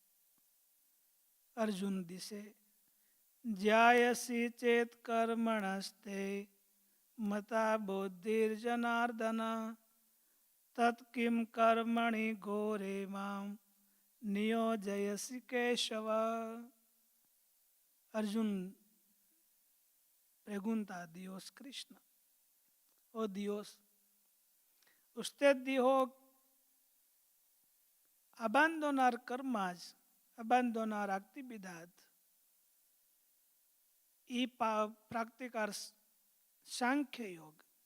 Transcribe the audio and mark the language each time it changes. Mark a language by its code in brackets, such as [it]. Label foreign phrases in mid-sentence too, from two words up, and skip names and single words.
[es] Arjun dice, [sa] ज्यायसी चेत् कर्मणस्ते मता बुद्धिर् जनार्दन तत् किं कर्मणि घोरे मां नियोजयसि केशव. [es] Arjun pregunta a Dios Krishna, oh Dios, usted dijo abandonar karmas, abandonar actividad y practicar Sankhya Yoga.